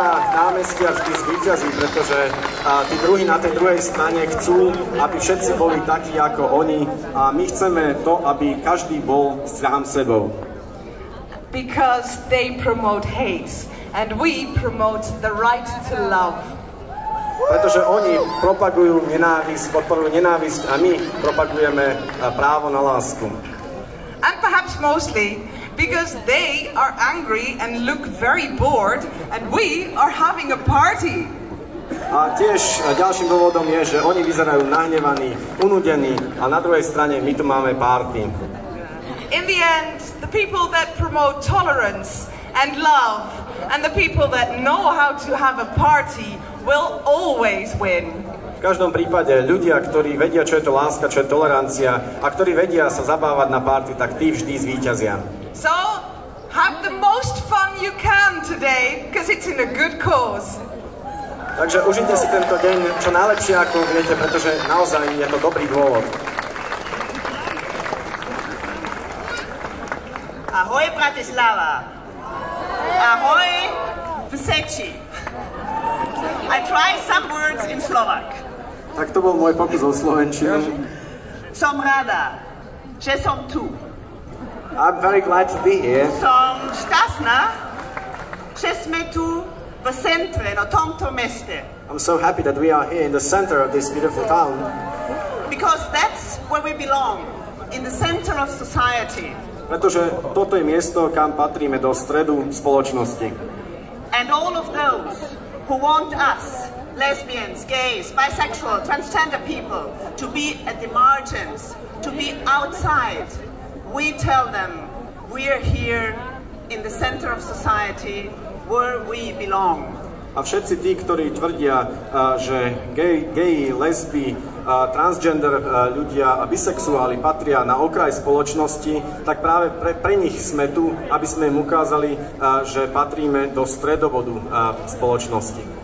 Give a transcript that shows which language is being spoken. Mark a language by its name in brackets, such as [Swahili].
[Slovak] námestia vždy zvíťazí, pretože tí druhí na tej druhej strane chcú, aby všetci boli takí ako oni a my chceme to, aby každý bol sám sebou. [English] Because they promote hate and we promote the right to love. [Slovak] Pretože oni propagujú nenávisť, podporujú nenávisť a my propagujeme právo na lásku. [English] And perhaps mostly because they are angry and look very bored and we are having a party. [Slovak] A tiež ďalším dôvodom je, že oni vyzerajú nahnevaní, unudení a na druhej strane my tu máme party. [English] In the end, the people that promote tolerance and love and the people that know how to have a party will always win. [Slovak] V každom prípade ľudia, ktorí vedia, čo je to láska, čo je tolerancia a ktorí vedia sa zabávať na party, tak tí vždy zvíťazia. [English] So, have the most fun you can today, because it's in a good cause. [Slovak] Takže užite si tento deň čo najlepšie, ako viete, pretože naozaj je to dobrý dôvod. Ahoj Bratislava! Ahoj Vseči! [English] I try some words in Slovak. [Slovak] Tak to bol môj pokus o slovenčinu. Som rada, že som tu. [English] I'm very glad to be here. [Slovak] Som šťastná, že sme tu v centre, na tomto meste. [English] I'm so happy that we are here in the center of this beautiful town. Because that's where we belong, in the center of society. [Slovak] Pretože toto je miesto, kam patríme do stredu spoločnosti. [English] And all of those who want us, lesbians, gays, bisexual, transgender people, to be at the margins, to be outside, we tell them we're here in the center of society where we belong. [Slovak] A všetci tí, ktorí tvrdia, že geji, lesby, transgender ľudia a bisexuáli patria na okraj spoločnosti, tak práve pre nich sme tu, aby sme im ukázali, že patríme do stredobodu spoločnosti.